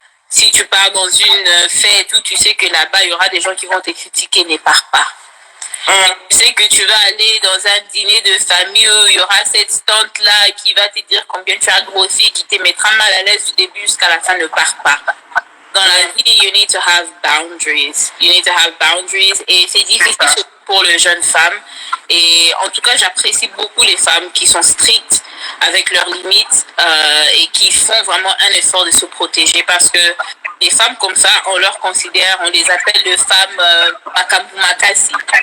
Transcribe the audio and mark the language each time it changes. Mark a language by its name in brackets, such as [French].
[French] Si tu pars dans une fête où tu sais que là-bas, il y aura des gens qui vont te critiquer, ne pars pas. Tu sais que tu vas aller dans un dîner de famille où il y aura cette tante-là qui va te dire combien tu as grossi et qui te mettra mal à l'aise du début jusqu'à la fin, ne pars pas. Dans la vie, [English] you need to have boundaries. You need to have boundaries. [French] Et c'est difficile pour les jeunes femmes. Et en tout cas, j'apprécie beaucoup les femmes qui sont strictes avec leurs limites et qui font vraiment un effort de se protéger parce que les femmes comme ça, on leur considère, on les appelle de femmes makabumakasi.